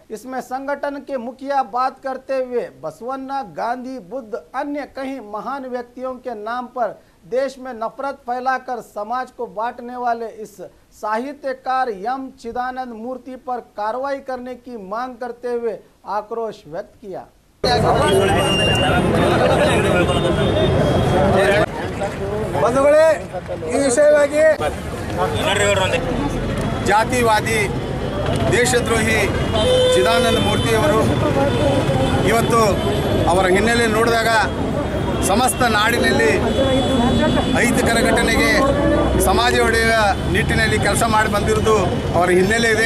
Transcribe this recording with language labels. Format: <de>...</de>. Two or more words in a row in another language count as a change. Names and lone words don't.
<hi>इसमें संगठन के मुखिया बात करते हुए बसवन्ना, गांधी, बुद्ध, अन्य कई महान व्यक्तियों के नाम पर देश में नफरत फैलाकर समाज को बांटने वाले इस साहित्यकार एम चिदानंद मूर्ति पर कार्रवाई करने की मांग करते हुए आक्रोश व्यक्त किया।</hi> <kn>ಬಂಧುಗಳೇ, ಈ ವಿಷಯವಾಗಿ ಜಾತಿವಾದಿ ದೇಶದ್ರೋಹಿ ಚಿದಾನಂದ ಮೂರ್ತಿಯವರು ಇವತ್ತು ಅವರ ಹಿನ್ನೆಲೆ ನೋಡಿದಾಗ ಸಮಸ್ತ ನಾಡಿನಲ್ಲಿ ಅಹಿತಕರ ಘಟನೆಗೆ ಸಮಾಜ ಒಡೆಯುವ ನಿಟ್ಟಿನಲ್ಲಿ ಕೆಲಸ ಮಾಡಿ ಬಂದಿರುವುದು ಅವರ ಹಿನ್ನೆಲೆ ಇದೆ।</kn>